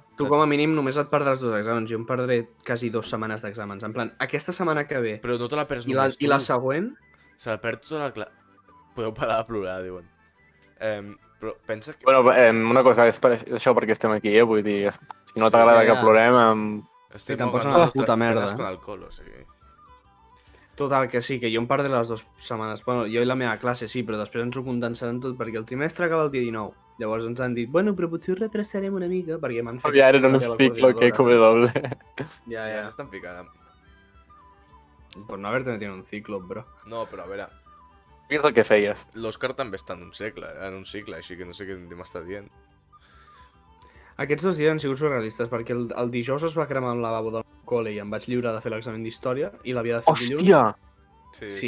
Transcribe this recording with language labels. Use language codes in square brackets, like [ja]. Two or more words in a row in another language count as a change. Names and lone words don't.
[ca] tu com a mínim només et perdràs 2 exàmens. Jo em perdré quasi 2 setmanes d'exàmens. En plan, aquesta setmana que ve Però no te la perds i només la següent... Se la perd tota la classe. Podeu parar de plorar, diuen. Però pensa que... Bueno, una cosa, és per això perquè estem aquí, Vull dir, si no t'agrada ja. que plorem... Estem te'n pots [es] ahogando [ca] anar a la [es] nuestras [ca] puta merda, [es] penas eh? con alcohol, [ca] o sigui... Total, que sí, que jo em perdré les 2 setmanes. Bueno, jo i la meva classe sí, però després ens ho condensaran tot perquè el trimestre acaba el dia 19. Llavors ens han dit, bueno, però potser ho retrasarem una mica perquè m'han fet... Ja era un la teva [es] ciclo que [ca] coordinadora. W. Ja. s'estan ficant. [es] Por no haberte metido en un ciclo, bro. [ca] No, però a veure, Què és el que feies? l'Òscar també està en un cicle, així que no sé què m'està dient. Aquests 2 dies han sigut surrealistes perquè el dijous es va cremar el lavabo del col·le i em vaig lliurar de fer l'examen d'història i l'havia de fer el dilluns. Hòstia! Sí,